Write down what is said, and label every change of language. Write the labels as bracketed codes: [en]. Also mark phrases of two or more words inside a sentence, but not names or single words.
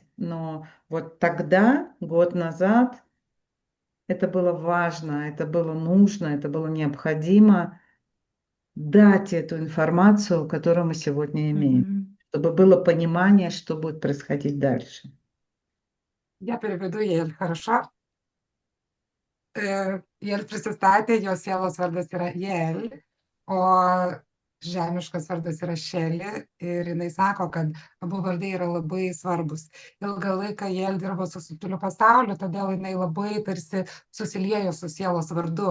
[ru] Но вот тогда, год назад, это было важно, это было нужно, это было необходимо дать эту информацию, которую мы сегодня имеем, Мгм. чтобы было понимание, что будет происходить дальше. Я переведу Ель, хорошо? [lt] Jėl prisistatė, jos sielos vardas yra Jėl, o žemiškas vardas yra Šelė ir jinai sako, kad abu vardai yra labai svarbus. Ilgą laiką Jėl dirbo su subtiliu pasauliu, todėl jinai labai tarsi susiliejo su sielos vardu.